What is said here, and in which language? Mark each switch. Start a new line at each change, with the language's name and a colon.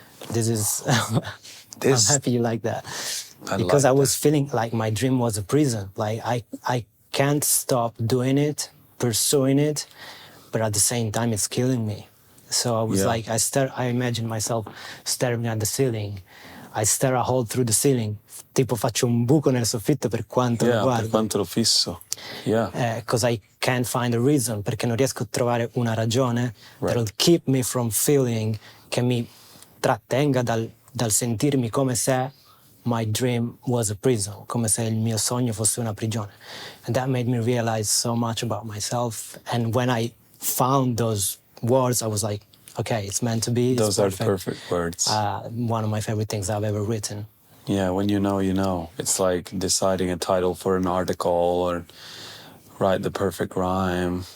English: This is I'm happy you like that. Because I was feeling like my dream was a prison. Like I can't stop doing it, pursuing it, but at the same time it's killing me. So I was like, I imagine myself staring at the ceiling. I stare a hole through the ceiling,
Italian: tipo faccio un buco nel soffitto per quanto lo Per guardo. quanto lo fisso.
English: Yeah. Because I can't find a reason,
Italian: perché non riesco a trovare una ragione
English: that'll keep me from feeling,
Italian: che mi trattenga dal sentirmi come se
English: my dream was a prison,
Italian: come se il mio sogno fosse una prigione.
English: And that made me realize so much about myself. And when I found those words, I was like, okay, it's meant to be. It's Those are the perfect words. One of my favorite things I've ever written. Yeah, when you know, you know. It's like deciding a title for an article or write the perfect rhyme.